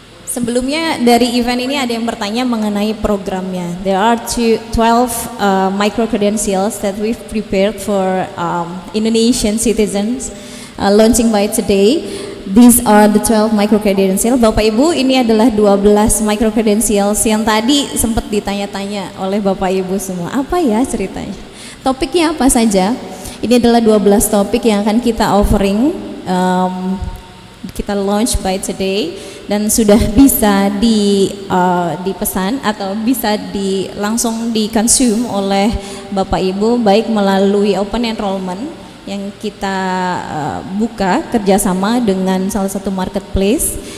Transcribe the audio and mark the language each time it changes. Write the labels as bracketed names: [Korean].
[Indonesian] Sebelumnya dari event ini ada yang bertanya mengenai programnya. [English] There are 12 micro credentials that we've prepared for Indonesian citizens launching by today. These are the 12 micro credentials. [Indonesian] Bapak Ibu, ini adalah 12 micro credentials yang tadi sempat ditanya-tanya oleh Bapak Ibu semua. Apa ya ceritanya? Topiknya apa saja? Ini adalah 12 topik yang akan kita offering, kita [English] launch by today. [Indonesian] Dan sudah bisa dipesan atau bisa langsung di-consume oleh Bapak Ibu baik melalui open enrollment yang kita buka kerjasama dengan salah satu marketplace